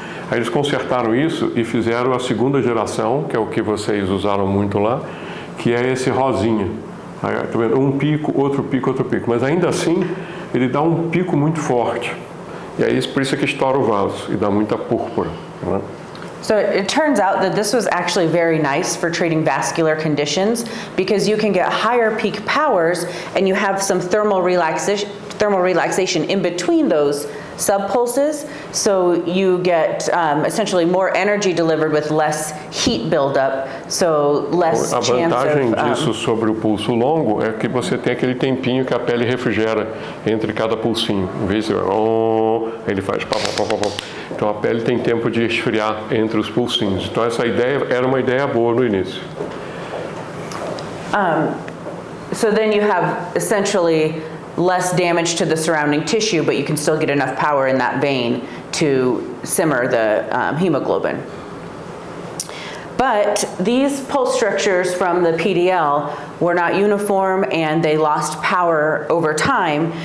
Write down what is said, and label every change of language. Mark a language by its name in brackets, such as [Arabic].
[Portuguese] Aí eles consertaram isso e fizeram a segunda geração, que é o que vocês usaram muito lá, que é esse rosinha. Aí, tá vendo? Um pico, outro pico, outro pico. Mas ainda assim, ele dá um pico muito forte. E aí, por isso é que estoura o vaso e dá muita púrpura, né? [English] So it turns out that this was actually very nice for treating vascular conditions because you can get higher peak powers and you have some thermal relaxation in between those subpulses, so you get essentially more energy delivered with less heat buildup, so less [Portuguese] A [English] chance [Portuguese] vantagem [English] of... [Portuguese] disso sobre o pulso longo é que você tem aquele tempinho que a pele refrigera entre cada pulsinho. Em vez de ele faz pá, pá, pá, pá. Então a pele tem tempo de esfriar entre os pulsinhos. Então essa ideia era uma ideia boa no início. [English] So then you have essentially less damage to the surrounding tissue, but you can still get enough power in that vein to simmer the hemoglobin. But these pulse structures from the PDL were not uniform and they lost power over time.